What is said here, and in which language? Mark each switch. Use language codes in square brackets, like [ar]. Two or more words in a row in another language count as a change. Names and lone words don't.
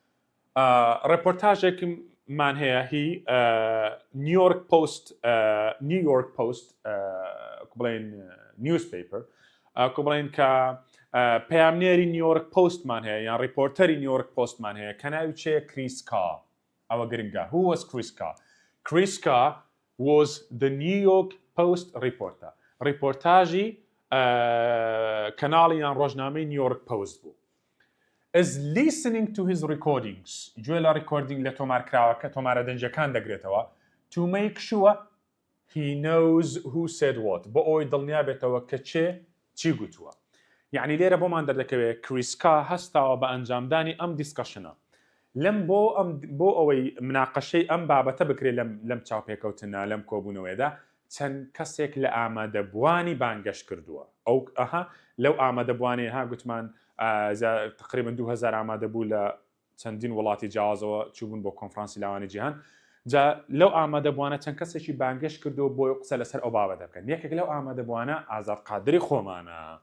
[ckb] ڕپۆرتاژێکمان هەیە هی New York Post بڵێن newspaper بڵێن کە پەیامنێری نیویۆرک پۆستمان هەیە یان ڕیپۆرتەری نیویۆرک پۆستمان هەیە کە ناوی چێ کریسکا ئەوە گرنگە [en] who was Kriska was the New York Post reporter [ckb] ڕیپۆرتاژی کەناڵی یان ڕۆژنامەی نیویۆرک پۆست بوو [en] is listening to his recordings [ckb] گوێ لە ڕیکۆردینگ لە تۆمارکراوەکە تۆمارە دەنجەکان دەگرێتەوە [en] to make sure he knows who said what [ckb] بۆ ئەوەی دڵنیا بێتەوە کە چی گوتووە یعنی لێرە بۆمان دەردەکەوێت کریسکا هەستاوە بە ئەنجامدانی ئەم دیسکەشنە بۆ ئەوەی مناقەشەی ئەم بابەتە بکرێت لەم چاوپێکەوتنە لەم کۆبوونەوەیدا چەند کەسێک لە ئامادەبوانی بانگەشت کردووە ئەو لەو ئامادەبوانەیە گوتمان تقریبا 2000 ئامادەبوو لە چەندین وڵاتی جیاوازەوە چوبوون بۆ کۆنفرانسی لاوانی جیهان جا لەو ئامادەبوانە چەند کەسێکی بانگەشت کردو بۆ قسە لەسەر ئەو بابەتە بکەن یەکێک لەو ئامادەبوانە ئازاد قادری خۆمانە